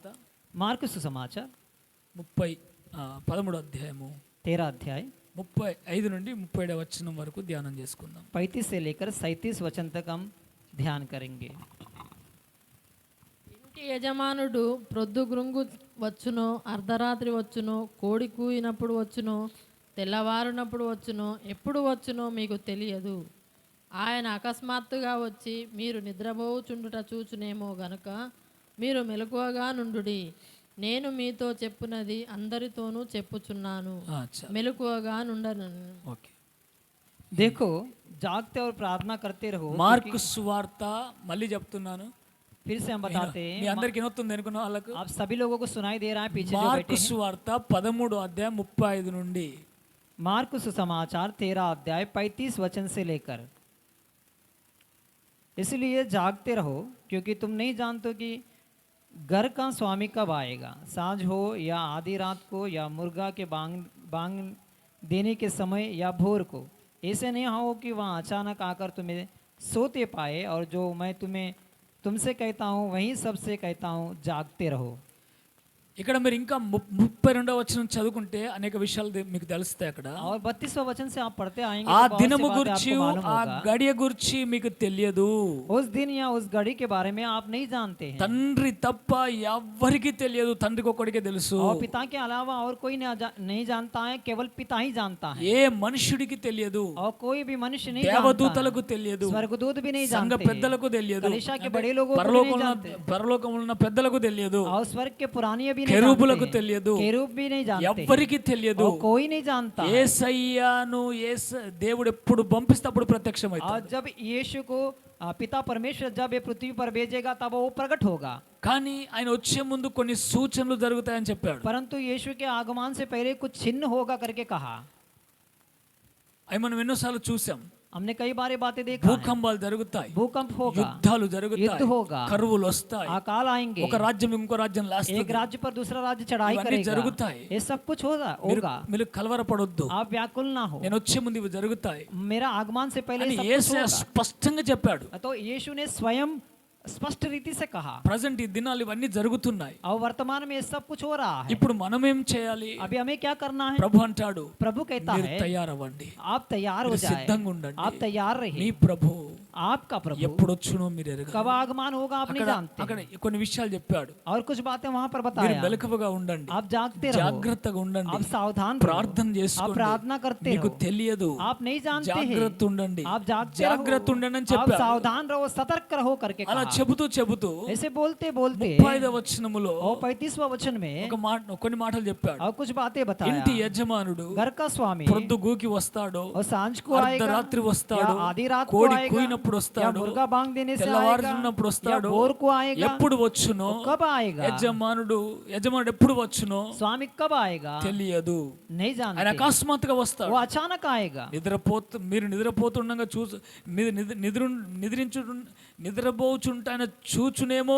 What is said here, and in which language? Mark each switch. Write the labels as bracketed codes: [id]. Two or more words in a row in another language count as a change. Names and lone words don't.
[hi] मार्कुस सुसमाचार [te] 13వ అధ్యాయము [hi] 13 अध्याय [te] 35 నుండి 37వ వచనం వరకు ధ్యానం చేసుకుందాం. [hi] 35 से लेकर 37 वचन तक हम ध्यान करेंगे। [te] ఇంటి యజమానుడు ప్రొద్దుగుంగు వచ్చునో, అర్ధరాత్రి వచ్చునో, కోడి కూయినప్పుడు వచ్చునో, తెల్లవారునప్పుడు వచ్చునో, ఎప్పుడు వచ్చునో మీకు తెలియదు. ఆయన అకస్మాత్తుగా వచ్చి మీరు నిద్రపోచుండుట చూచునేమో గనుక మీరు మెలకువగా నుండుడి. నేను మీతో చెప్పునది అందరితోనూ చెప్పుచున్నాను, మెలకువగా నుండను. ఓకే, [hi] देखो जागते और प्रार्थना करते रहो। [te] మార్కు సువార్త మళ్ళీ చెప్తున్నాను, [hi] फिर से हम बताते [te] మీ [hi] हैं, [te] అందరికి వినొస్తుంది అనుకున్న వాళ్ళకు. [hi] आप सभी लोगों को सुनाई दे रहा है पीछे जो [te] మార్కు [hi] बैठे हैं। [te] సువార్త 13వ అధ్యాయం 35 నుండి [hi] मार्कुस सुसमाचार 13 अध्याय 35 वचन से लेकर, इसलिए जागते रहो क्योंकि तुम नहीं जानते कि घर का स्वामी कब आएगा, सांझ हो या आधी रात को या मुर्गा के बांग देने के समय या भोर को। ऐसे नहीं हो कि वहाँ अचानक आकर तुम्हें सोते पाए। और जो मैं तुमसे कहता हूँ वहीं सबसे कहता हूँ, जागते रहो। [te] ఇక్కడ మీరు ఇంకా 32వ వచనం చదువుకుంటే అనేక విషయాలు మీకు తెలుస్తాయి. అక్కడ [hi] और 32वां वचन से आप पढ़ते आएंगे [te] ఆ [hi] तो बहुत सी [te] దినము [hi] बातें [te] గురించి [hi] आपको मालूम [te] ఆ [hi] होगा। [te] గడియ గురించి మీకు తెలియదు. [hi] उस दिन या उस घड़ी के बारे में आप नहीं जानते हैं, [te] తండ్రి తప్ప ఎవ్వరికి తెలియదు, తండ్రికి ఒక్కడికే తెలుసు. [hi] और पिता के अलावा और कोई नहीं जानता है, केवल पिता ही जानता है। [te] ఏ మనుషుడికి తెలియదు, [hi] और कोई भी मनुष्य नहीं जानता [te] దేవదూతలకు తెలియదు, [hi] है, स्वर्गदूत भी नहीं [te] సంఘ [hi] जानते हैं, [te] పెద్దలకు తెలియదు, [hi] कलीसिया के बड़े लोगों को भी नहीं जानते, [te] పరలోకంలో ఉన్న పెద్దలకు తెలియదు, [hi] और स्वर्ग के पुराने भी नहीं [te] కెరూబులకు [hi] जानते, [te] తెలియదు, [hi] केरूब भी नहीं जानते, [te] ఎవ్వరికి తెలియదు. [hi] और कोई नहीं जानता। [te] యేసయ్యను దేవుడు ఎప్పుడు పంపిస్తే అప్పుడు ప్రత్యక్షమైతాడు. [hi] और जब यीशु को पिता परमेश्वर जब ये पृथ्वी पर भेजेगा तब वो प्रकट होगा। [te] కానీ ఆయన వచ్చే ముందు కొన్ని సూచనలు జరుగుతాయని చెప్పాడు. [hi] परंतु यीशु के आगमन से पहले कुछ चिन्ह होगा करके कहा। [te] అవి మనం ఎన్నోసార్లు చూసాం. [hi] हमने कई बार ये बातें देखा है। [te] భూకంపాలు జరుగుతాయి, [hi] भूकंप होगा, [te] యుద్ధాలు [hi] युद्ध [te] జరుగుతాయి, [hi] होगा, [te] కరువులు వస్తాయి, [hi] अकाल आएंगे, [te] ఒక రాజ్యం ఇంకో రాజ్యం [hi] एक [te] లాస్తుంది. [hi] राज्य पर दूसरा राज्य चढ़ाई [te] ఇవన్నీ [hi] करेगा, [te] జరుగుతాయి. [hi] ये सब कुछ होगा। [te] మీరు కలవరపడొద్దు, [hi] आप व्याकुल ना हो, [te] నేను వచ్చే ముందు ఇవి జరుగుతాయి [hi] मेरा आगमन से पहले [te] అని [hi] सब कुछ [te] యేసయ్య [hi] होगा। [te] స్పష్టంగా చెప్పాడు. [hi] तो यीशु ने स्वयं स्पष्ट रीति से कहा। [te] ప్రజెంట్ ఈ దినాలు ఇవన్నీ జరుగుతున్నాయి. [hi] और वर्तमान में ये सब कुछ हो रहा है। [te] ఇప్పుడు మనం ఏం చేయాలి? [hi] अभी हमें क्या करना है? [te] ప్రభు అంటాడు, [hi] प्रभु कहता [te] మీరు [hi] है [te] తయారవ్వండి, [hi] आप तैयार हो [te] మీరు [hi] जाए, [te] సిద్ధంగా ఉండండి. [hi] आप तैयार [te] మీ [hi] रहिए। [te] ప్రభు [hi] आपका प्रभु [te] ఎప్పుడు వచ్చునో మీరు ఎరగరు. [hi] कब आगमन होगा आप नहीं जानते। [te] అక్కడ కొన్ని విషయాలు చెప్పాడు. [hi] और कुछ बातें वहां पर [te] మీరు [hi] बताया, [te] మెలకువగా ఉండండి, [hi] आप जागते रहो, [te] జాగ్రత్తగా ఉండండి, [hi] आप सावधान रहो, [te] ప్రార్థన [hi] आप [te] చేసుకోండి. [hi] प्रार्थना करते [te] మీకు [hi] रहो, [te] తెలియదు, [hi] आप नहीं जानते हैं, [te] జాగ్రత్త ఉండండి, [hi] आप जागते [te] జాగ్రత్త [hi] रहो, [te] ఉండండి అని [hi] आप [te] చెప్పాడు. [hi] सावधान रहो, सतर्क रहो करके [te] అలా [hi] कहा। [te] చెబుతూ [hi] ऐसे बोलते बोलते [te] 35వ వచనములో [hi] और 35वां वचन में [te] కొన్ని మాటలు చెప్పాడు. [hi] और कुछ बातें बताया। [te] ఇంటి యజమానుడు [hi] घर का स्वामी [te] పొద్దుగూకి వస్తాడు, [hi] और सांझ को आएगा, [te] అర్ధరాత్రి వస్తాడు, [hi] या आधी रात को [te] కోడి [hi] आएगा, [te] కూయినప్పుడు [hi] या [te] వస్తాడు, [hi] मुर्गा बांग देने से आएगा, [te] తెల్లవారుతున్నప్పుడు [hi] या [te] వస్తాడు. [hi] भोर को आएगा, [te] ఎప్పుడు వచ్చునో, [hi] कब आएगा, [te] యజమానుడు ఎప్పుడు వచ్చునో [hi] स्वामी कब आएगा [te] తెలియదు. [hi] नहीं [te] ఆయన [hi] जानते, [te] అకస్మాత్తుగా వస్తాడు. [hi] वो अचानक आएगा। [te] మీరు నిద్రపోతుండగా నిద్రపోచుంటే ఆయన చూచునేమో,